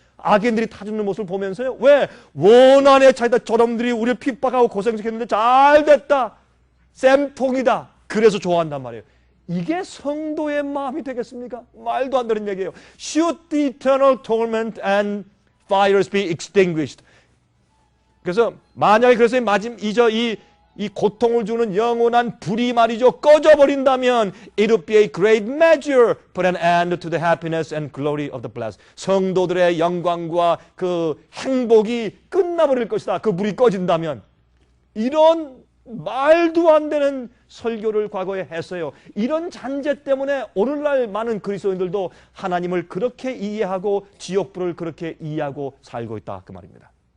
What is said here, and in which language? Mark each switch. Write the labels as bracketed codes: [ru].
[ko] 악인들이 타 죽는 모습을 보면서요. 왜? 원한의 차이다. 저놈들이 우리를 핍박하고 고생시켰는데 잘 됐다. 쌤통이다. 그래서 좋아한단 말이에요. 이게 성도의 마음이 되겠습니까? 말도 안 되는 얘기예요. [en] Should the eternal torment and fires be extinguished. [ko] 그래서 만약에 그래서 이 이 고통을 주는 영원한 불이 말이죠, 꺼져버린다면 [en] it would be a great measure put an end to the happiness and glory of the blessed. [ko] 성도들의 영광과 그 행복이 끝나버릴 것이다. 그 불이 꺼진다면. 이런 말도 안 되는 설교를 과거에 했어요. 이런 잔재 때문에 오늘날 많은 그리스도인들도 하나님을 그렇게 이해하고 지옥불을 그렇게 이해하고 살고 있다, 그 말입니다.